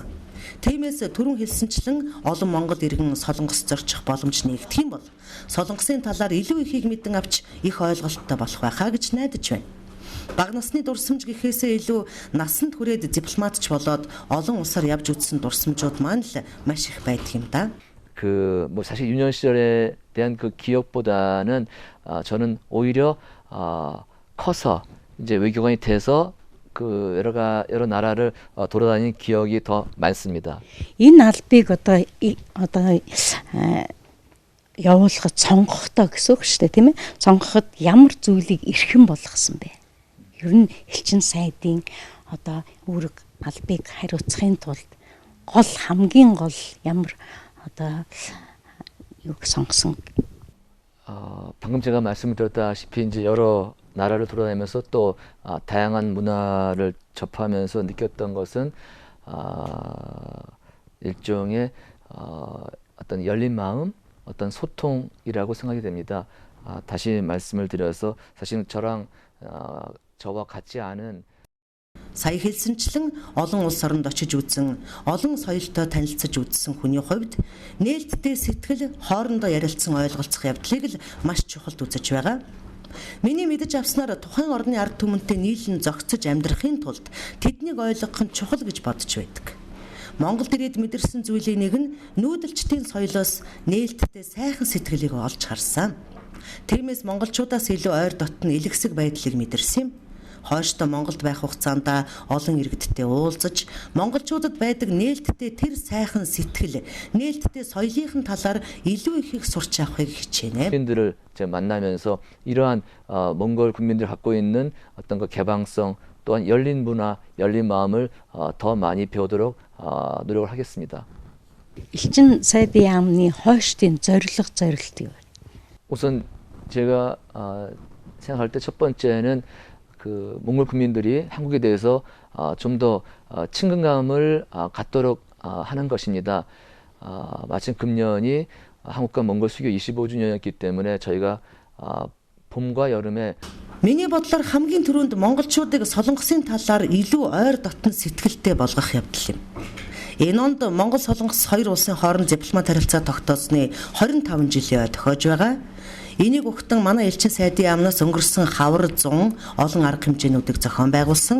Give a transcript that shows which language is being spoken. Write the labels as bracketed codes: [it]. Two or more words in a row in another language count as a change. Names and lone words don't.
[mn] Тиймээс түрүүн хэлсэнчлэн олон монгол иргэн солонгос зорчих боломж нэгдэх юм бол солонгосын талаар илүү ихийг мэдэн авч их ойлголттой болох байхаа гэж найдаж байна. Бага насны дурсамж гэхээсээ илүү насанд хүрээд дипломатч болоод олон улсаар явж үзсэн дурсамжууд маань л маш их байдаг юм да. [ko] 뭐 사실 유년 시절에 대한 그 기억보다는 저는 오히려 커서 이제 외교관이 돼서 그 여러 나라를 돌아다닌 기억이 더 많습니다. [mn] Энэ албыг одоо явуулахад сонгохдоо гэсэн үг шүү дээ, тийм ээ. Сонгоход ямар зүйлийг эрхэм болгосон бэ? Ер нь элчин сайдын одоо үүрэг албыг хариуцахын тулд хамгийн гол ямар одоо юг сонгосон? [ko] 방금 제가 말씀을 드렸다시피 이제 여러 나라를 돌아다니면서 또 다양한 문화를 접하면서 느꼈던 것은 일종의 어떤 열린 마음, 어떤 소통이라고 생각이 됩니다. 다시 말씀을 드려서 사실은 저와 같지 않은 [mn] Сая хэлсэнчлэн олон улс оронд очиж үзсэн, олон соёлтой танилцаж үзсэн хүний хувьд нээлттэй сэтгэл хоорондоо ярилцсан ойлголцох явдлыг л маш чухалд үзэж байгаа. Миний мэдэж авснаар тухайн орны ард түмэнтэй нийлэн зохицож амьдрахын тулд тэднийг ойлгох нь чухал гэж бодож байдаг. Монголд ирээд мэдэрсэн зүйлийн нэг нь нүүдэлчдийн соёлоос нээлттэй сайхан сэтгэлийг олж харсан. Тиймээс монголчуудаас илүү ойр дотн илгэсэг байдлыг мэдэрсэн юм. Хойштоо Монголд байх хугацаанд олон иргэдтэй уулзаж, монголчуудад байдаг нээлттэй тэр сайхан сэтгэл, нээлттэй соёлынхын талаар илүү их сурч авахыг хичээнэ. [ko] 국민들을 제가 만나면서 이러한 몽골 국민들이 갖고 있는 어떤 그 개방성 또한 열린 문화, 열린 마음을 더 많이 배우도록 노력을 하겠습니다. [mn] Элчин сайдын яамны хойштын зорилт юу вэ? [ko] 우선 제가 생각할 때 첫 번째는 그 몽골 국민들이 한국에 대해서 좀 더 친근감을 갖도록 하는 것입니다. 마침 금년이 한국과 몽골 수교 25주년이었기 때문에 저희가 봄과 여름에 [mn] Миний бодлоор хамгийн түрүүнд монголчуудыг солонгосын талаар илүү ойр дотн сэтгэлтэй болгох явдал юм. Энэ онд Монгол солонгос хоёр улсын хооронд дипломат харилцаа тогтоосны 25 жилийн тохиож байгаа. Энийг өгтөн манай элчин сайдын яамнаас өнгөрсөн хавар 100 олон арга хэмжээнүүдийг зохион байгуулсан.